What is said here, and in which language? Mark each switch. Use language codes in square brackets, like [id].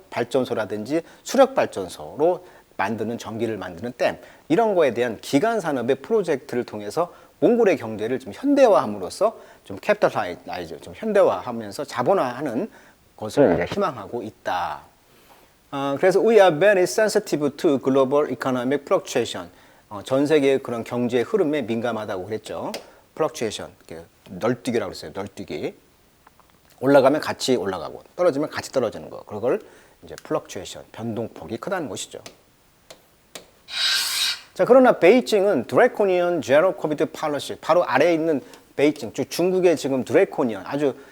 [ko] 발전소라든지 수력 발전소로 만드는 전기를 만드는 댐, 이런 거에 대한 기간 산업의 프로젝트를 통해서 몽골의 경제를 좀 현대화함으로써 좀 캐피탈라이즈, 좀 현대화하면서 자본화하는 것을 이제 희망하고 있다. 그래서 [en] we are very sensitive to global economic fluctuation. [ko] 전 세계의 그런 경제 흐름에 민감하다고 그랬죠. fluctuation, 널뛰기라고 그랬어요. 널뛰기. 올라가면 같이 올라가고 떨어지면 같이 떨어지는 거. 그걸 이제 fluctuation, 변동폭이 크다는 것이죠. 자, 그러나 베이징은 드래코니언 제로 코비드 팔러시, 바로 아래에 있는 베이징, 즉 중국의 지금 드래코니언, 아주